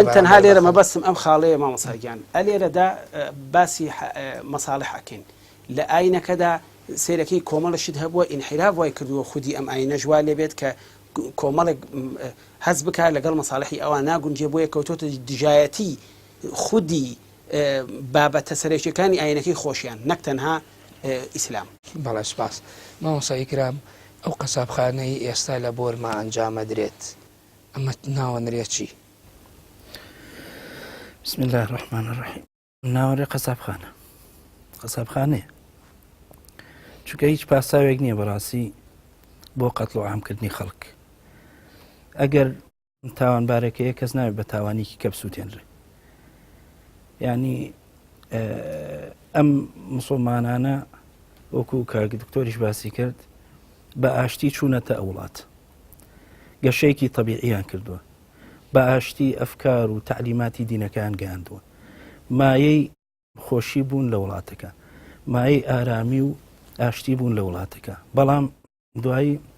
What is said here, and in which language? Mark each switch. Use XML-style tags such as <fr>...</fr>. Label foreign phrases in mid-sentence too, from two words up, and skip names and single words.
<ckb>تەنها لێرە مەبەستم ئەم خاڵەیە مامۆساگیان ئەلێرەدا باسی مەساڵح ئەکەین لە ئاینەکەدا سیرەکەی کۆمەڵەشت هەبووە ئینحراف وای کردووە خودی ئەم ئاینە ژوا لێبێت کە کۆمەڵێک هەز بکە لەگەڵ مەساڵحی ئەوان ناگونجێ بۆیە کەوتۆتە دژایەتی خودی بابەتە سەرێکیەکانی ئاینەکەی خۆشیان نەک تەنها ئیسلام. بەڵێ سپاس مامۆسای کرام ئەو قەسابخانەی ئێستا لە بۆرما ئەنجامە درێت ئەمە ناوەنرێت چی؟</ckb> <ar>بسم الله الرحمن الرحیم</ar> <ckb>ناوەڕێ قەسابخانەیە چونکە هیچ پاساوێک نییە بەڕاستی بۆ قەتڵ و عامکردنی خەڵک ئەگەر تاوانبارەکەیە کەس ناوێت بە تاوانێکی کە بسووتێنرێ یعنی ئەم مسلمانانە وەکو کاک دکتۆریش باسی کرد بە ئاشتی چوونەتە ئەو وڵات گەشەیەکی تەبیعیان کردووە بە ئاشتی ئەفکار و تعلیماتی دینەکان گەیاندووە مایەی خۆشی بوون لە وڵاتەکە مایەی ئارامی و ئاشتی بوون لە وڵاتەکە بەڵام دوایی</ckb>